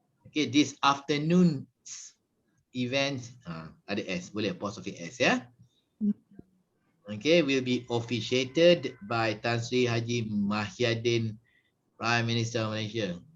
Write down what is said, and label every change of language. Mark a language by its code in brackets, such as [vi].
[en] Okay, this afternoon's event. [ms] Ada S, boleh apostrophe S ya. [en] Okay, will be officiated by Tan Sri Haji Mahyadin, Prime Minister of Malaysia.